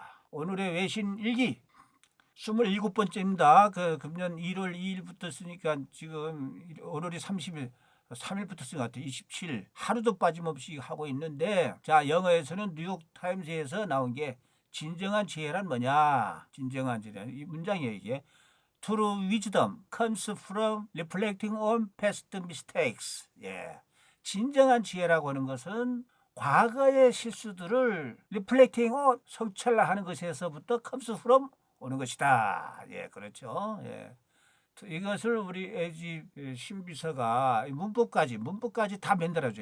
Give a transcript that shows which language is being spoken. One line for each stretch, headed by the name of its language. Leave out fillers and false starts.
Korean: 오늘의 외신 일기 27번째입니다. 그 금년 1월 2일부터 쓰니까 지금 오늘이 30일, 3일부터 쓴 것 같아요. 27일 하루도 빠짐없이 하고 있는데, 자, 영어에서는 뉴욕타임즈에서 나온 게 진정한 지혜란 뭐냐? 진정한 지혜, 이 문장이에요. 이게
English: True wisdom comes from reflecting on past mistakes.
Korean: 예. 진정한 지혜라고 하는 것은 과거의 실수들을 reflecting on, 성찰하는 것에서부터 comes from 오는 것이다. 예, 그렇죠. 예. 이것을 우리 애지 신비서가 문법까지 다 만들어줘.